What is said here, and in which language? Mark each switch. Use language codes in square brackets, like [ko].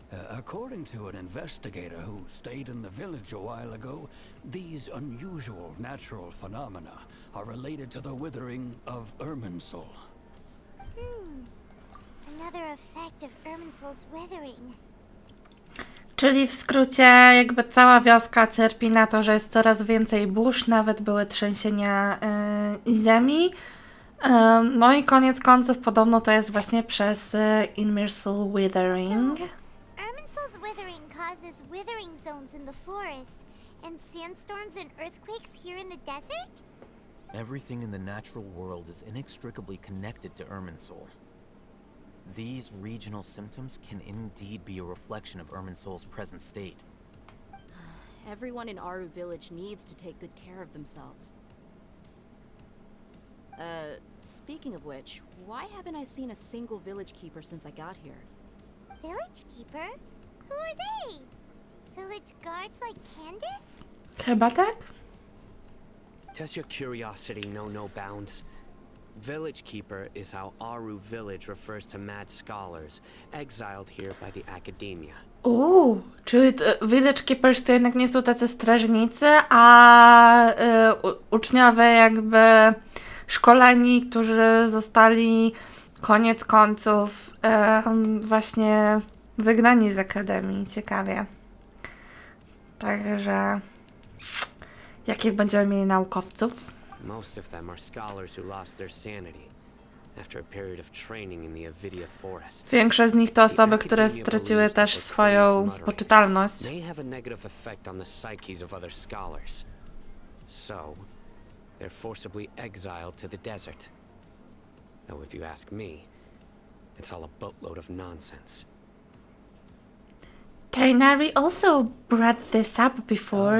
[en] According to an investigator who stayed in the village a while ago, these unusual natural phenomena are related to the withering of Irminsul. Another effect of Irminsul's withering. [pl] Czyli w skrócie jakby cała wioska cierpi na to, że jest coraz więcej burz, nawet były trzęsienia ziemi. No i koniec końców podobno to jest właśnie przez Irminsul withering. [en] Irminsul's withering causes withering zones in the forest and sandstorms and earthquakes here in the desert? Everything in the natural world is inextricably connected to Irminsul. These regional symptoms can indeed be a reflection of Irminsul's present state. Everyone in Aru village needs to take good care of themselves. Speaking of which, why haven't I seen a single village keeper since I got here? Village keeper? Who are they? Village guards like Candace? [pl] Chyba tak? [en] Does your curiosity know no bounds? Village Keeper is how Aru village refers to mad scholars exiled here by the academia. [pl] Czyli Village Keepers to jednak nie są tacy strażnicy, a uczniowie jakby szkoleni, którzy zostali koniec końców właśnie wygnani z akademii. Ciekawie. Także jakich będziemy mieli naukowców? [en] Most of them are scholars who lost their sanity after a period of training in the Avidia Forest. [pl] Większość z nich to osoby, które straciły też swoją poczytalność. [en] May have a negative effect on the psyches of other scholars. So, they're forcibly exiled to the desert. Though if you ask me, it's all a boatload of nonsense. Tainari also brought this up before.